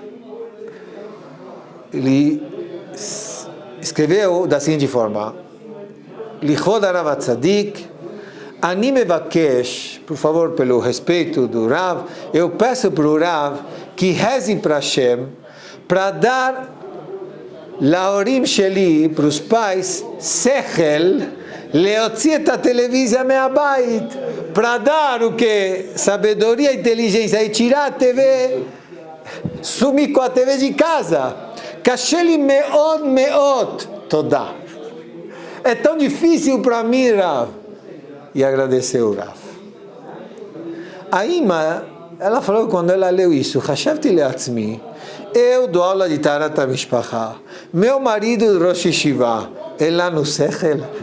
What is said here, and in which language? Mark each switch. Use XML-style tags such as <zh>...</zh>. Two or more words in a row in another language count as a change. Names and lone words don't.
<pt>Ele escreveu da seguinte forma,</pt> <he>לכבוד הרב צדיק, אני מבקש,</he> <pt>por favor, pelo respeito do Rav, eu peço para o Rav que reze para Hashem para dar</pt> <he>להורים שלי,</he> <pt>para os pais,</pt> <he>שכל, להוציא את ה televisão me'abayit,</he> <pt>para dar o que? Sabedoria e inteligência, e tirar a TV, sumir com a TV de casa.</pt> <he>קשה לי מאוד מאוד, toda.</he> <pt>É tão difícil para mim, Rav. E agradeceu o Rav. A Ima, ela falou quando ela leu isso,</pt> <he>חשבתי לעצמי,</he> <pt>eu dou aula de</pt> <he>טהרת המשפחה,</he> <pt>meu marido</pt> <he>ראש ישיבה,</he> <pt>ele lá no Sechel.</pt>